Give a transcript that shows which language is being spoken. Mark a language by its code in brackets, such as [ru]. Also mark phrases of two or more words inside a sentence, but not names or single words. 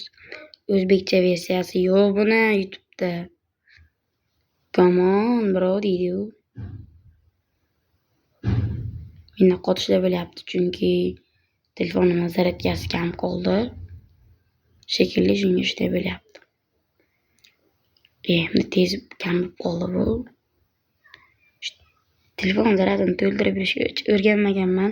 [uz] O'zbekcha versiyasi yo'q buni YouTube'da. [en] Come on, bro, [uz] deydi-yu. Menda qotishlar bo'lyapti, chunki telefonimning zaryadkasi kam qoldi. Shekilli shunga shunday bo'lyapti. Endi tez kam qoldi bu. Telefon zaryadini to'ldirib berishga o'rganmaganman.